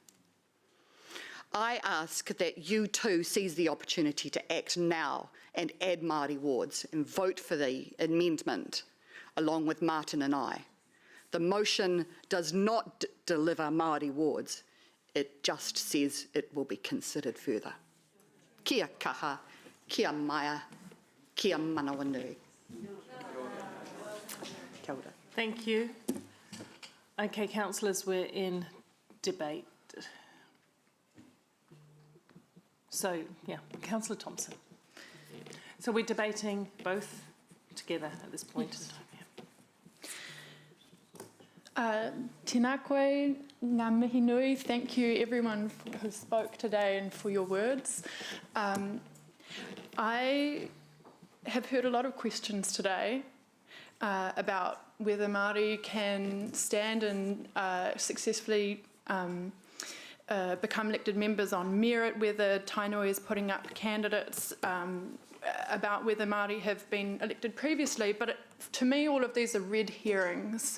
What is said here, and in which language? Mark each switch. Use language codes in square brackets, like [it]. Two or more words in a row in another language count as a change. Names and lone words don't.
[en] I ask that you too seize the opportunity to act now and add Māori wards and vote for the amendment along with Martin and I. The motion does not deliver Māori wards. It just says it will be considered further. [mi] Kia kaha, kia maia, kia manawa nui. Kia ora. [en] Thank you. Okay, councillors, we're in debate. So, yeah, Councillor Thompson. So we're debating both together at this point in time. [mi] Tēnā koe, ngā mihi nui. [en] Thank you everyone who spoke today and for your words. I have heard a lot of questions today about whether Māori can stand and successfully become elected members on merit, whether Tainui is putting up candidates, about whether Māori have been elected previously, but to me all of these are red herrings.